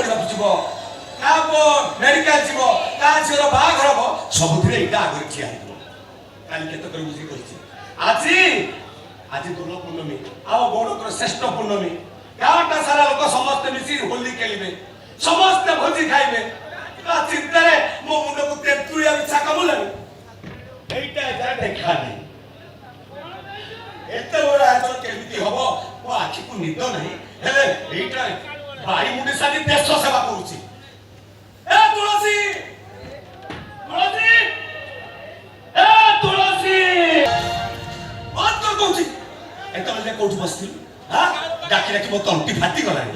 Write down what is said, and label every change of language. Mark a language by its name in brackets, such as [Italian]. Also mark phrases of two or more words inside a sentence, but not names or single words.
[Odia] ଯିବ କା ମେଡିକାଲ ଯିବ କା ଝିଅର ବାହାଘର ହବ ସବୁଥିରେ ଏଇଟା ଆଗରେ ଠିଆ ହେଇଯିବ। କାଲି କେତେ କରି ବୁଝି କହିଛି ଆଜି ଆଜି ଦୋଳ ପୂର୍ଣ୍ଣମୀ ଆଉ ଗୌଡ଼ଙ୍କର ଶ୍ରେଷ୍ଠ ପୂର୍ଣ୍ଣମୀ। ଗାଁଟା ସାରା ଲୋକ ସମସ୍ତେ ମିଶି ହୋଲି ଖେଳିବେ, ସମସ୍ତେ ଭୋଜି ଖାଇବେ। ତା ଚିନ୍ତାରେ ମୋ ମୁଣ୍ଡକୁ ତେନ୍ତୁଳିଆ ବିଛା କମୁଲାନି। ଏଇଟା ଯାରା ଦେଖା ନାଇ ଏତ ବଡ଼ ଆୟୋଜନ କେମିତି ହବ ମୋ ଆଖିକୁ ନିଦ ନାହିଁ। ହେଲେ ଏଇଟା ବାଡ଼ି ମୁଣ୍ଡି ସାଜି ଦେଶ ସେବା କରୁଛି। ଏ ତୁଳସୀ ତୁଳସୀ ଏ ତୁଳସୀ ମତ କହୁଛି ଏତେବେଳେ ଯେ କୋଉଠି ବସିଥିଲୁ ଡାକି ଡାକି ମୋ ତଣ୍ଟି ଫାଟି ଗଲାଣି।